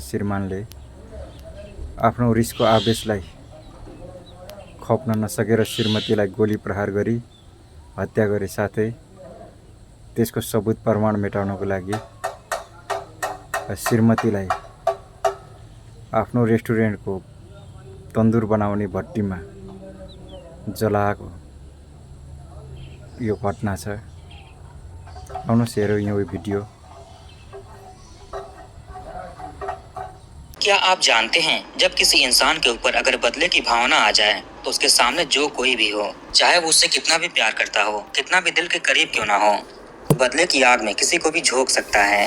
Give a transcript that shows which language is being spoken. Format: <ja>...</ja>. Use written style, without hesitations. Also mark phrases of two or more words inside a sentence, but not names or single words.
<ne>श्रीमानले आफ्नो रिसको आवेशलाई खप्न नसकेर श्रीमतीलाई गोली प्रहार गरी हत्या गरे, साथै त्यसको सबुत प्रमाण मेटाउनको लागि श्रीमतीलाई आफ्नो रेस्टुरेन्टको तन्दुर बनाउने भट्टीमा जलाएको यो घटना छ। आउनुहोस् हेरौँ यो भिडियो।</ne> <hi>क्या आप जानते हैं, जब किसी इंसान के ऊपर अगर बदले की भावना आ जाए तो उसके सामने जो कोई भी हो, चाहे वो उससे कितना भी प्यार करता हो, कितना भी दिल के करीब क्यों ना हो, बदले की आग में किसी को भी झोंक सकता है।</hi>